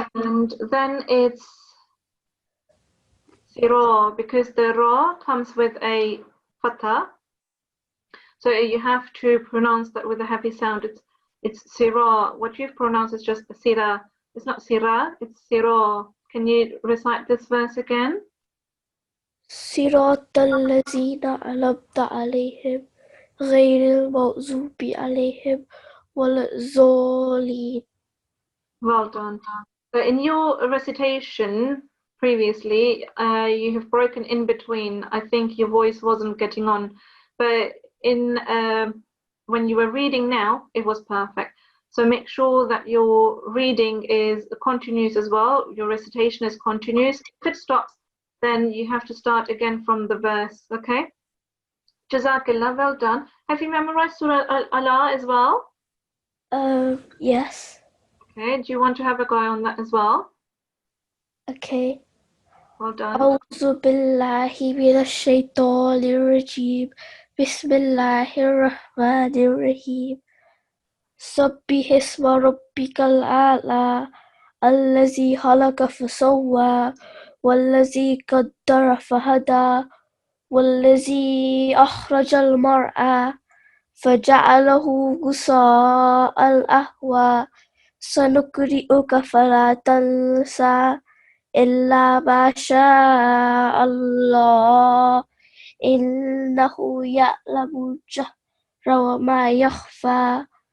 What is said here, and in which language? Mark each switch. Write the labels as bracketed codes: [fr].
[en] And then it's sira, because the ra comes with a fatha. So you have to pronounce that with a heavy sound. It's sira. What you've pronounced is just sira. It's not sira, it's sira. Can you recite this verse again? [ar] صراط الذين أنعمت عليهم غير المغضوب عليهم ولا الضالين. [en] Well done. So in your recitation previously, you have broken in between. I think your voice wasn't getting on, but in when you were reading now, it was perfect. So make sure that your reading is continuous as well. Your recitation is continuous. If it stops, then you have to start again from the verse. Okay? Jazakallah, well done. Have you memorized Surah Al-Ala as well? Yes. Okay, do you want to have a go on that as well? Okay. Well done. [ar] أعوذ بالله من الشيطان الرجيم. بسم الله الرحمن الرحيم. سبح اسم ربك الأعلى الذي خلق فسوى والذي قدر فهدى والذي أخرج المرعى فجعله غثاء أحوى سنقرئك فلا تنسى إلا ما شاء الله إنه يعلم الجهر وما يخفى